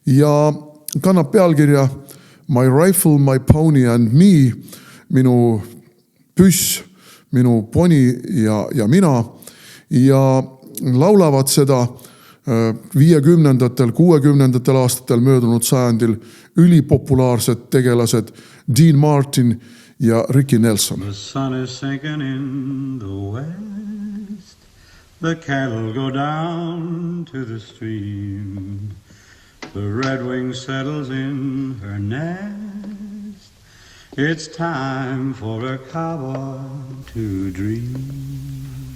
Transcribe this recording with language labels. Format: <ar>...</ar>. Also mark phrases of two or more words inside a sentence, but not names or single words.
<et>Ja kannab pealkirja</et> <en>My Rifle, My Pony and Me,</en> <et>minu püss, minu poni ja mina, ja laulavad seda 50-ndatel, 60-ndatel aastatel möödunud sajandil ülipopulaarsed tegelased Dean Martin ja Ricky Nelson.</et> <en>The sun is sinking in the west. The cattle go down to the stream. The redwing settles in her nest. It's time for a cowboy to dream.</en>